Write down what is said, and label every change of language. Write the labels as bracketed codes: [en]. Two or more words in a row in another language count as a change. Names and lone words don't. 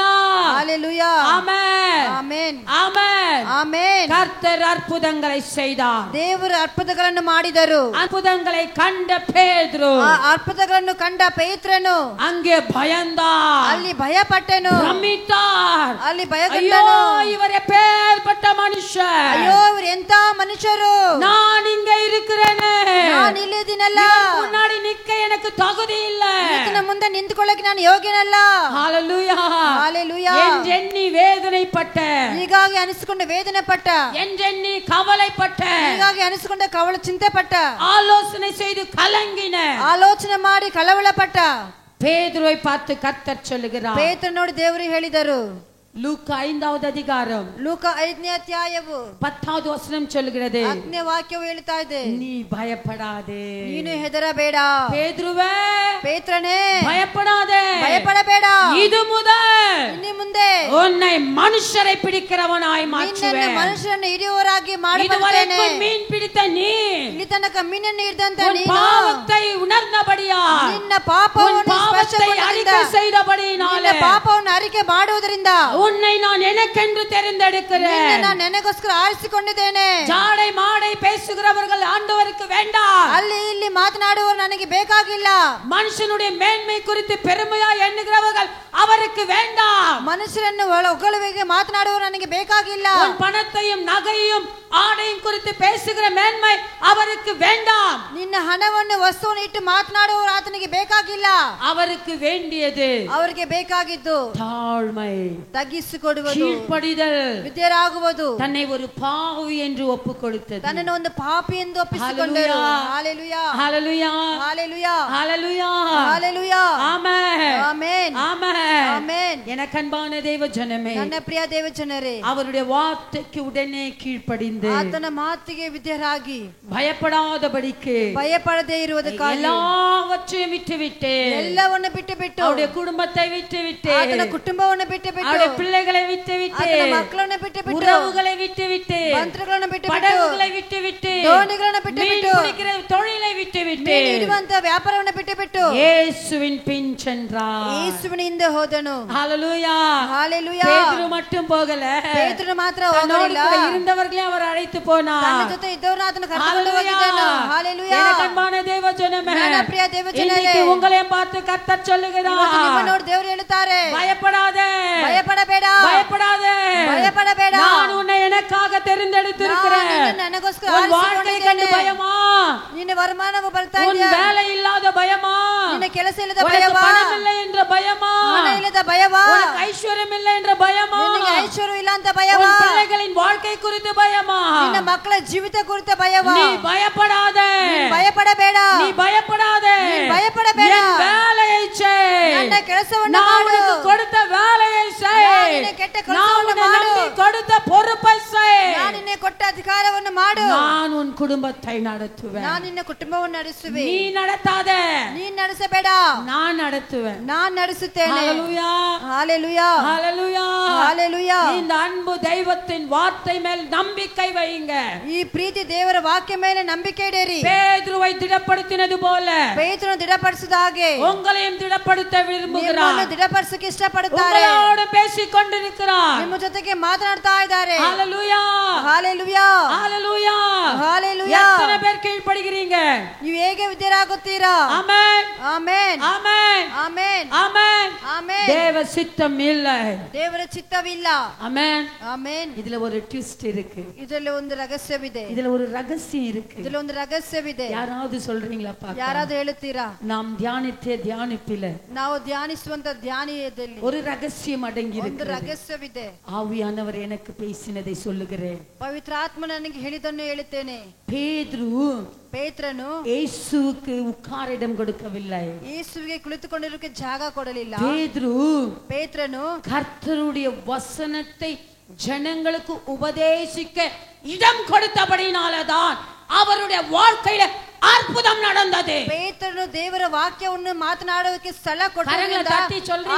[ta] ஹalleluya, ஆமென், [kn] ಆಮೆನ್, [ta] ஆமென். [kn] ಆಮೆನ್. [ta] கர்த்தர் அற்புதங்களை செய்தார். [kn] ದೇವರು ಅದ್ಭುತಗಳನ್ನು ಮಾಡಿದರು. [ta] அற்புதங்களை கண்ட பேதுரு [kn] ಆ ಅದ್ಭುತಗಳನ್ನು ಕಂಡ ಪೇತ್ರನು [ta] அங்கே பயந்தார், [kn] ಅಲ್ಲಿ ಭಯಪಟ್ಟನು, [ta] பிரமித்தார். [kn] ಅಲ್ಲಿ [ta] ஐயோ, [kn] ಭಯಗೊಂಡನು. [ta] இவர் எப்பேற்பட்ட மனுஷர், [kn] ಅಯ್ಯೋ ಇವರು ಎಂತ ಮನುಷ್ಯರು, [ta] நான் இங்க இருக்கிறேனே, [kn] ನಾನು ಇಲ್ಲಿದ್ದೀನಲ್ಲ, [ta] இவர் முன்னாடி நிக்க எனக்கு தகுதி இல்ல. [kn] ಈತನ ಮುಂದೆ ನಿಂತುಕೊಳ್ಳಕ್ಕೆ ನಾನು ಯೋಗ್ಯನಲ್ಲ. [ta] ஹalleluya, ஹalleluya. என்றெண்ணி வேதனைப்பட்ட, [kn] ಹೀಗಾಗಿ ಅನಿಸಿಕೊಂಡು ವೇದನೆ ಪಟ್ಟ, [ta] என்றெண்ணி கவலைப்பட்ட, [kn] ಹೀಗಾಗಿ ಅನಿಸಿಕೊಂಡ ಕವಳ ಚಿಂತೆ ಪಟ್ಟ, [ta] ஆலோசனை செய்து கலங்கின [kn] ಆಲೋಚನೆ ಮಾಡಿ ಕಳವಳ ಪಟ್ಟ [ta] பேதுருவை பார்த்து கர்த்தர் சொல்லுகிறார். [kn] ಪೇತ್ರ ನೋಡಿ ದೇವರು ಹೇಳಿದರು. [ta] லூக்கா 5வது அதிகாரம் [kn] ಲೂಕ 5ನೇ ಅಧ್ಯಾಯವು [ta] 10வது வசனம் சொல்லுகிறது, [kn] 10ನೇ ವಾಕ್ಯವು ಹೇಳ್ತಾ ಇದೆ, [ta] நீ பயப்படாதே, [kn] ನೀನು ಹೆದರಬೇಡ. [ta] பேதுருவே, [kn] ಪೇತ್ರನೇ [ta] பயப்படாதே, [kn] ಭಯಪಡಬೇಡ. [ta] இது முதல் [kn] ಇನ್ನು ಮುಂದೆ [ta] உன்னை மனுஷரை பிடிக்கிறவனாய் [kn] ನಿನ್ನನ್ನು [ta] மாற்றுவேன். [kn] ಮನುಷ್ಯರನ್ನು ಹಿಡಿಯುವವರಾಗಿ ಮಾಡುತ್ತೇನೆ. [ta] இதுவரைக்கும் மீன் பிடித்த நீ [kn] ಇಲ್ಲಿ ತನಕ ಮೀನನ್ನು ಹಿಡಿದಂತ [ta] உன் [kn] ನೀನು [ta] பாவத்தை உணர்ந்தபடியா, [kn] ನಿನ್ನ [ta] உன் [kn] ಪಾಪವನ್ನು [ta] பாவத்தை அறிக்கை செய்தபடியினாலே [kn] ನಿನ್ನ ಪಾಪವನ್ನು ಅರಿಕೆ ಮಾಡುವುದರಿಂದ [ta] உன்னை நான் எனக்கென்று தெரிந்தெடுக்கிறேன். [kn] ನಾನು ನನಗೋಸ್ಕರ ಆರಿಸಿಕೊಂಡಿದ್ದೇನೆ. [ta] ஜாடை மாடை பேசுகிறவர்கள் ஆண்டவருக்கு வேண்டாம். [kn] ಅಲ್ಲಿ ಇಲ್ಲಿ ಮಾತನಾಡುವವರು ನನಗೆ ಬೇಕಾಗಿಲ್ಲ. [ta] மனுஷனுடைய மேன்மை குறித்து பெருமையா எண்ணுகிறவர்கள் அவருக்கு வேண்டாம். [kn] ಮನುಷ್ಯರನ್ನು ಹೊಗಳುವಿಗೆ ಮಾತನಾಡುವವರು ನನಗೆ ಬೇಕಾಗಿಲ್ಲ. [ta] உன் பணத்தையும் நகையும் ஆடையும் குறித்து பேசுகிற மேன்மை அவருக்கு வேண்டாம். [kn] ನಿನ್ನ ಹಣವನ್ನು ವಸ್ತುವನ್ನು ಇಟ್ಟು ಮಾತನಾಡುವವರು ಆತನಿಗೆ ಬೇಕಾಗಿಲ್ಲ. [ta] அவருக்கு வேண்டியது [kn] ಅವರಿಗೆ ಬೇಕಾಗಿದ್ದು [ta] தாழ்மை, [kn] ತಗ್ಗಿಸಿಕೊಡುವುದು, [ta] கீழ்ப்படிதல், [kn] ವಿಧೇಯರಾಗುವುದು, [ta] தன்னை ஒரு பாவி என்று ஒப்பு கொடுத்தது. [kn] ತನ್ನನ್ನು ಒಂದು ಪಾಪಿ ಎಂದು ಒಪ್ಪಿಸಿಕೊಂಡರು. ಹalleluya, [ta] ஹalleluya, [kn] ಹalleluya, [ta] ஹalleluya, [kn] ಹalleluya, [ta] ஆமென், [kn] ಆಮೆನ್, [ta] ஆமென், [kn] ಆಮೆನ್. [ta] எனக்கு அன்பான தேவ ஜனமே, [kn] ನನ್ನ ಪ್ರಿಯ ದೇವಜನರೇ, [ta] அவருடைய வார்த்தைக்கு உடனே கீழ்ப்படிந்து [kn] ಆತನ ಮಾತಿಗೆ ವಿಧೇಯರಾಗಿ [ta] பயப்படாதபடிக்கு [kn] ಭಯಪಡದೇ ಇರುವುದಕ್ಕಾಗಿ [ta] எல்லாவற்றையும் விட்டுவிட்டு, [kn] ಎಲ್ಲವನ್ನು ಬಿಟ್ಟುಬಿಟ್ಟು, [ta] அவருடைய குடும்பத்தை விட்டுவிட்டு, [kn] ಆತನ ಕುಟುಂಬವನ್ನು ಬಿಟ್ಟುಬಿಟ್ಟು, [ta] அவருடைய பிள்ளைகளை விட்டுவிட்டு, [kn] ಆತನ ಮಕ್ಕಳನ್ನು ಬಿಟ್ಟುಬಿಟ್ಟು, [ta] உறவுகளை விட்டுவிட்டு, [kn] ಮಂತ್ರಗಳನ್ನು ಬಿಟ್ಟುಬಿಟ್ಟು, [ta] படகுகளை விட்டுவிட்டு, [kn] ದೋಣಿಗಳನ್ನು ಬಿಟ್ಟುಬಿಟ್ಟು, [ta] மீன் பிடிக்கிற தொழிலை விட்டுவிட்டு, [kn] ಮೀನು ಹಿಡಿಯುವಂತ ವ್ಯಾಪಾರವನ್ನು ಬಿಟ್ಟುಬಿಟ್ಟು [ta] இயேசுவின் பின் சென்றார். [kn] ಯೇಸುವಿನ ಹಿಂದೆ ಹೋದನು. [ta] ஹalleluya, [kn] ಹalleluya. [ta] பேதுரு மட்டும் போகல, [kn] ಪೇತ್ರನು ಮಾತ್ರ [ta] தன்னோடு [kn] ಹೋಗಲಿಲ್ಲ, [ta] கூட இருந்தவர்களே அவர் அழைத்து போனார். [kn] ತನ್ನ ಜೊತೆ ಇದ್ದವರನ್ನು ಆತನು ಕರೆದುಕೊಂಡು ಹೋಗಿದ್ದನು. ಹalleluya. [ta] எனக்கு அன்பான தேவ ஜனமே, [kn] ನನ್ನ ಪ್ರಿಯ ದೇವಜನರೇ, [ta] இன்னைக்கு உங்களையும் பார்த்து கர்த்தர் சொல்லுகிறார், [kn] ಇವತ್ತು ನಿಮ್ಮನ್ನು ದೇವರು ಹೇಳುತ್ತಾರೆ, [ta] பயப்படாதே, [kn] ಭಯಪಡಬೇಡ, [ta] பயப்படாதே, [kn] ಭಯಪಡಬೇಡ, [ta] நான் உன்னை எனக்காக தெரிந்தெடுத்திருக்கிறேன். [kn] ನಾನು ನಿನ್ನನ್ನು ನನಗೋಸ್ಕರ [ta] உன் வாழ்க்கை கண்டு [kn] ಆರಿಸಿಕೊಂಡಿದ್ದೇನೆ. [ta] பயமா? [kn] ನಿನ್ನ ವರಮಾನವು ಬರ್ತಾ [ta] உன் [kn] ಇದೆಯಾ? [ta] வேலை இல்லாத பயமா? [kn] ನಿನ್ನ ಕೆಲಸ ಇಲ್ಲದ [ta] உனக்கு [kn] ಭಯವಾ? [ta] பணம் இல்லை என்ற பயமா? [kn] ಹಣ ಇಲ್ಲದ ಭಯವಾ? [ta] உனக்கு ஐஸ்வர்யம் இல்லை என்ற பயமா? [kn] ನಿನಗೆ ಐಶ್ವರ್ಯ ಇಲ್ಲ ಅಂತ ಭಯವಾ? [ta] உன் பிள்ளைகளின் வாழ்க்கை குறித்து பயமா? [kn] ನಿನ್ನ ಮಕ್ಕಳ ಜೀವಿತ ಕುರಿತ ಭಯವಾ? [ta] நீ பயப்படாதே, [kn] ಭಯಪಡಬೇಡ, [ta] நீ பயப்படாதே, [kn] பயப்படಬೇಡ, [ta] என் வேலையை செய், [kn] ನನ್ನ ಕೆಲಸವನ್ನು [ta] நான் [kn] ಮಾಡು, [ta] உனக்கு கொடுத்த வேலையை செய், [kn] நான் ನಿನಗೆ ಕೆಟ್ಟ [ta] நான் [kn] ಕೆಲಸವನ್ನು [ta] உனக்கு [kn] ಮಾಡು, [ta] நம்பி கொடுத்த பொறுப்பை செய், [kn] ನಾನು ನಿನಗೆ ಕೊಟ್ಟ ಅಧಿಕಾರವನ್ನು ಮಾಡು, [ta] நான் உன் குடும்பத்தை நடத்துவேன். [kn] ನಾನು ನಿನ್ನ ಕುಟುಂಬವನ್ನು ನಡೆಸುವೆ, [ta] நீ நடத்தாதே, [kn] ನೀನ್ ನಡೆಸಬೇಡ, [ta] நான் நடத்துவேன். [kn] ನಾನ್ ನಡೆಸುತ್ತೇನೆ. [ta] ஹalleluya, ஹalleluya, ஹalleluya, ஹalleluya. இந்த அன்பு தெய்வத்தின் வார்த்தை மேல் நம்பிக்கை வையுங்க. [kn] ಈ ಪ್ರೀತಿ ದೇವರ ವಾಕ್ಯ ಮೇಲೆ ನಂಬಿಕೆ ಇಡಿರಿ. [ta] பேதுருவை திடப்படுத்தினது போல [kn] ಪೇತ್ರನು ದೃಢಪಡಿಸಿದ ಹಾಗೆ [ta] உங்களையும் திடப்படுத்த விரும்புகிறார். [kn] ನಿಮ್ಮನ್ನು ದೃಢಪಡಿಸಕ್ಕೆ ಇಷ್ಟಪಡುತ್ತಾರೆ. [ta] உங்களோடு பேசிக் கொண்டிருக்கிறார். [kn] ನಿಮ್ಮ ಜೊತೆಗೆ ಮಾತನಾಡ್ತಾ ಇದ್ದಾರೆ. [ta] ஹalleluya, ஹalleluya, ஹalleluya, ஹalleluya. எத்தனை பேர் கீழ்ப்படிகிறீங்க? [kn] ನೀವು ಹೇಗೆ ವಿಧೇಯರಾಗುತ್ತೀರಾ? [ta] ஆமென், [kn] ಆಮೆನ್, [ta] ஆமென், [kn] ಆಮೆನ್, [ta] ஆமென். [kn] ಆಮೆನ್. [ta] தேவ சித்தம் இல்லை. [kn] ದೇವರ ಚಿತ್ತವಿಲ್ಲ. [ta] ஆமென். [kn] ಆಮೆನ್. [ta] இதுல ஒரு ட்விஸ்ட் இருக்கு, [kn] ಇದರಲ್ಲಿ ಒಂದು ರಹಸ್ಯವಿದೆ. [ta] இதுல ஒரு ரகசியம் இருக்கு. [kn] ಇದರಲ್ಲಿ ಒಂದು ರಹಸ್ಯವಿದೆ. [ta] யாராவது சொல்றீங்களா? பாக்கலாம். [kn] ಯಾರಾದ್ರೂ ಹೇಳುತ್ತೀರಾ? [ta] நாம் தியானித்தே தியானிப்பில [kn] ನಾವು ಧ್ಯಾನಿಸುವಂತ ಧ್ಯಾನದಲ್ಲಿ [ta] ஒரு ரகசியம் அடங்கி [kn] ಒಂದು [ta] இருக்கிறது. [kn] ರಹಸ್ಯವಿದೆ. [ta] ஆவியானவர் எனக்கு பேசினதை சொல்லுகிறேன். [kn] ಪವಿತ್ರಾತ್ಮ ನನಗೆ ಹೇಳಿದ್ದನ್ನು ಹೇಳುತ್ತೇನೆ. [ta] பேதுரு [kn] ಪೇತ್ರನು [ta] இயேசுவுக்கு உட்கார இடம் கொடுக்கவில்லை. [kn] ಯೇಸುವಿಗೆ ಕುಳಿತುಕೊಂಡಿರೋಕೆ ಜಾಗ ಕೊಡಲಿಲ್ಲ. [ta] பேதுரு [kn] ಪೇತ್ರನು [ta] கர்த்தருடைய வசனத்தை ஜனங்களுக்கு உபதேசிக்க இடம் கொடுத்தபடினாலதான் அவருடைய வாழ்க்கையில அற்புதம் நடந்தது. [kn] ಪೇತ್ರನು ದೇವರ ವಾಕ್ಯವನ್ನು ಮಾತನಾಡೋಕೆ ಸ್ಥಳ [ta] கரங்களை தட்டி சொல்றீங்க